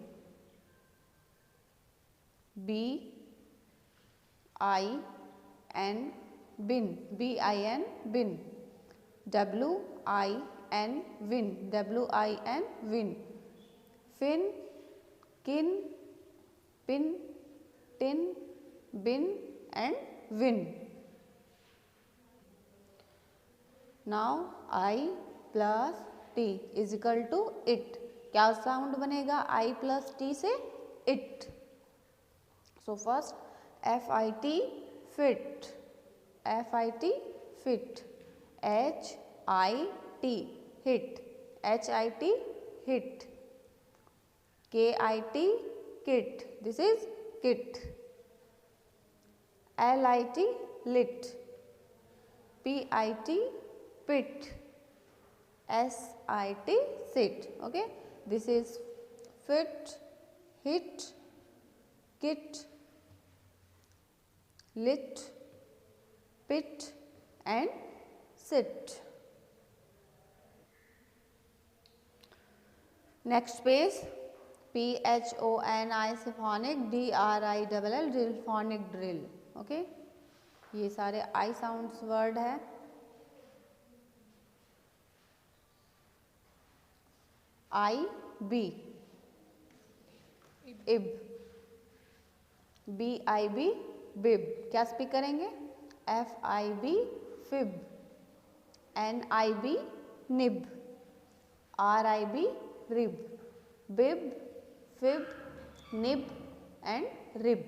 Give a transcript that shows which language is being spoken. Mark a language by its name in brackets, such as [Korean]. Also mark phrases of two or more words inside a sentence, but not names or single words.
[English] B-I-N bin, B-I-N bin. W-I-N win, W-I-N win. Fin, kin, pin, tin, bin and win. Now I plus T is equal to it. [Hindi] क्या साउंड बनेगा [English] I plus T [Hindi] से? It. [English] So first F-I-T fit, FIT fit, HIT hit, HIT hit, KIT kit, this is kit, LIT lit, PIT pit, SIT sit. Okay, this is fit, hit, kit, lit, pit and sit. Next page, PHONI symphonic, DRILL drill, phonic drill. ओके, [Hindi] ये सारे [English] I sounds word [Hindi] है. [English] I B, ib, BIB बिब. [Hindi] क्या स्पीक करेंगे? [English] FIB फिब, NIB निब, RIB rib, bib, fib, nib and rib.